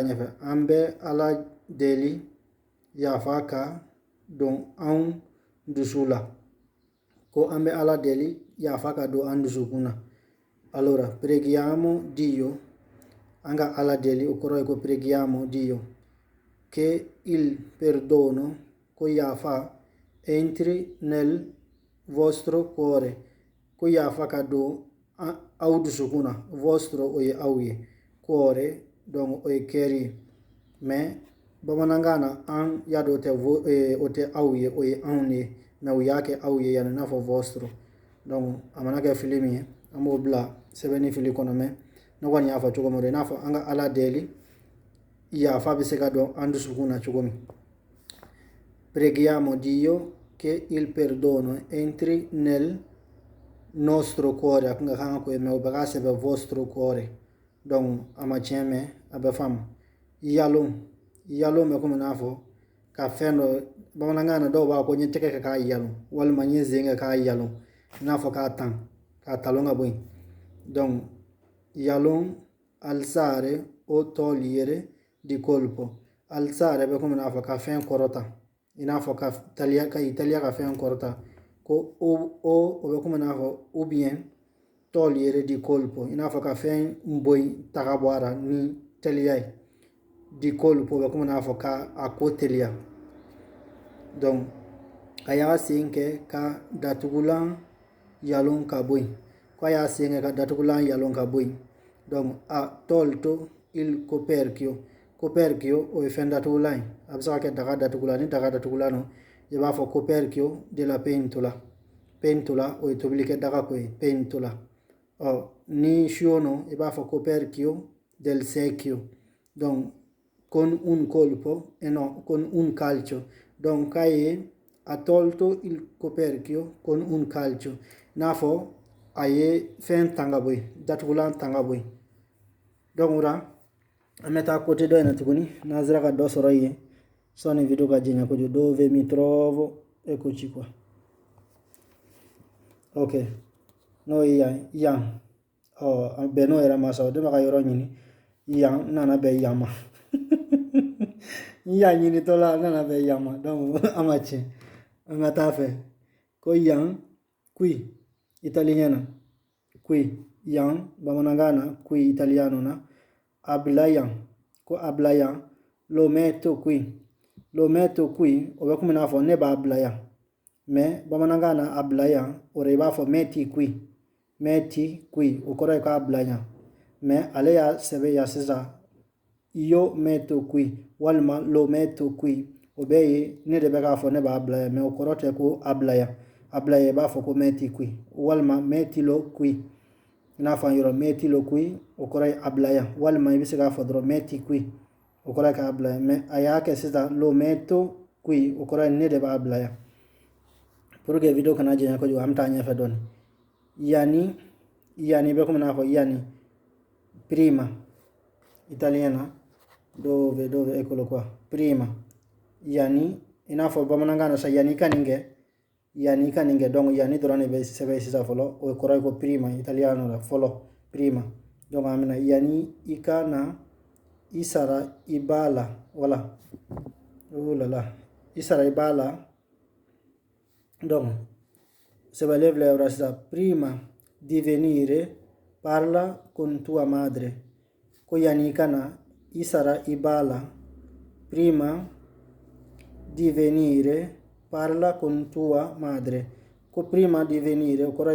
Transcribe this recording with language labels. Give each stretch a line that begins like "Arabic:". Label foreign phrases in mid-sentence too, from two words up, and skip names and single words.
Bambara: ɲɛfɛ an bɛ ala deli yafa ka don anw dusu la ko an bɛ ala deli yafa ka don an dusukun na allora
Italian: preghiamo Dio
Bambara: an ka ala deli o kɔrɔ ye ko
Italian: preghiamo Dio che il perdono
Bambara: ko yafa
Italian: entri nel vostro cuore
Bambara: ko yafa ka don aw dusukun na vostro o ye aw ye cuore donc o ye kɛri mais bamanankan na an y'a dɔn o tɛ aw ye o ye anw ye mais u y'a kɛ aw ye yani n'a fɔ vostro donc a mana kɛ fili min ye an b'o bila sɛbɛnni fili kɔnɔ mais ne kɔni y'a fɔ cogo min i n'a fɔ an ka ala deli yafa bɛ se ka dɔn an dusukun na cogo min
Italian: preghiamo Dio che il perdono entri nel nostro cuore
Bambara: a kun ka kan ka ko ye mais o bɛ k'a sɛbɛn
Italian: vostro cuore
Bambara: donc a ma tiɲɛ mais a bɛ faamu yalon bɛ komi n'a fɔ ka fɛn dɔ bamanankan na dɔw b'a ko n ye tɛgɛ kɛ k'a yalon walima n ye sen kɛ k'a yalon i n'a fɔ k'a talon ka bɔ yen donc yalon
Italian: alzare o togliere di colpo
Bambara: alzare bɛ komi n'a fɔ ka fɛn kɔrɔta i n'a fɔ ka italiya ka fɛn kɔrɔta ko o bɛ komi n'a fɔ ou bien
Italian: togliere di colpo
Bambara: i n'a fɔ ka fɛn bɔ yen ta ka bɔ a la ni teliya ye
Italian: di colpo
Bambara: bɛ komi n'a fɔ ka a ko teliya donc a y'a sen kɛ ka datugulan yalon ka bɔ yen ko a y'a sen kɛ ka datugulan yalon ka bɔ yen donc a
Italian: tolto il coperchio
Bambara: o ye fɛn datugulan ye a bɛ se ka kɛ daga datugulan ni daga datugulan no i b'a fɔ
Italian: coperchio de la pentola
Bambara: o ye tobilikɛ daga ko ye pentola ni siyo no i b'a fɔ
Italian: coperchio del secchio
Bambara: donc
Italian: con un colpo e no con un calcio
Bambara: donc k'a ye a
Italian: tolto il coperchio con un calcio
Bambara: n'a fɔ a ye fɛn tan ka bɔ yen datugulan tan ka bɔ yen donc o la an bɛ taa côté dɔ in na tuguni n'an sera ka dɔ sɔrɔ yen sɔni video ka jɛnya kojugu
Italian: dove mi trovo eccoci qua
Bambara: ok n'o ye yan bɛn n'o yɛrɛ ma sa o de bɛ ka yɔrɔ ɲini yan n nana bɛn yan ma n y'a ɲinitɔla n nana bɛn yan ma donc a ma tiɲɛ an ka taa fɛ ko yan qui italien na qui yan bamanankan na qui italiano na ablayan ko ablayan
Italian: lo metto qui
Bambara: o bɛ komi n'a fɔ ne b'a bila yan mais bamanankan na ablayan o de i b'a fɔ
Italian: metti qui
Bambara: o kɔrɔ ye k'a bila yan mais ale y'a sɛbɛn yan sisan
Italian: io metto qui
Bambara: walima
Italian: lo metto qui
Bambara: o bɛɛ ye ne de bɛ k'a fɔ ne b'a bila yan mais o kɔrɔ tɛ ko a bila yan abla ye b'a fɔ ko
Italian: mɛti kui
Bambara: walima
Italian: mɛtilo kui
Bambara: n'a fɔ an yɔrɔ
Italian: mɛtilo kui
Bambara: o kɔrɔ ye ablaya walima i bɛ se k'a fɔ dɔrɔn
Italian: mɛti kui
Bambara: o kɔrɔ ye ka ablaya mais a y'a kɛ sisan
Italian: lo mɛto kui
Bambara: o kɔrɔ ye ne de b'a ablaya pour que video kana jɛnya kojugu an bɛ taa ɲɛfɛ dɔɔni yani bɛ komi n'a fɔ yani
Italian: prima italiana dove eccolo qua prima
Bambara: yani i n'a fɔ bamanankan na sa yani ka nin kɛ donc yani dɔrɔn de bɛ sɛbɛn sisan fɔlɔ o kɔrɔ ye ko
Italian: prima italiano
Bambara: la fɔlɔ prima donc an bɛna yani i ka na i sara i b'a la
French: voilà oh là là
Bambara: i sara i b'a la donc sɛbɛnlen filɛ yɔrɔ sisan
Italian: prima di venire parla con tua madre
Bambara: ko yani i ka na i sara i b'a la
Italian: prima di venire parla con tua madre
Bambara: ko
Italian: prima di venire
Bambara: o kɔrɔ